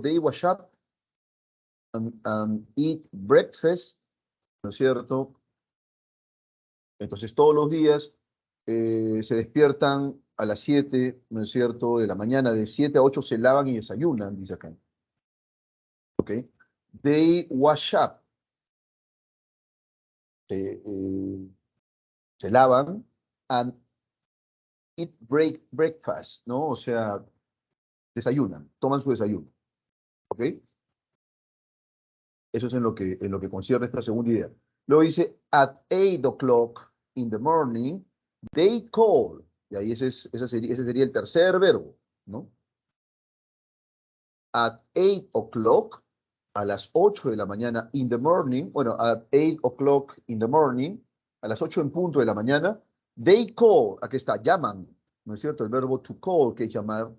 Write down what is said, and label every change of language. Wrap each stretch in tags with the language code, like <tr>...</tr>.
<en>They wash up and eat breakfast,</en> <es>¿no es cierto? Entonces todos los días se despiertan a las 7, ¿no es cierto? De la mañana, de 7 a 8 se lavan y desayunan, dice acá. ¿Ok?</es> <en>They wash up, eh,</en> <es>se lavan,</es> <en>and eat breakfast,</en> <es>¿no? O sea, desayunan, toman su desayuno. ¿Ok? Eso es en lo que concierne esta segunda idea. Luego dice,</es> <en>at 8 o'clock in the morning, they call.</en> <es>Y ahí ese sería el tercer verbo, ¿no?</es> <en>At 8 o'clock,</en> <es>a las 8 de la mañana,</es> <en>in the morning,</en> <es>bueno,</es> <en>at 8 o'clock in the morning,</en> <es>a las 8 en punto de la mañana,</es> <en>they call,</en> <es>aquí está, llaman, ¿no es cierto? El verbo</es> <en>to call,</en> <es>que es llamar.</es>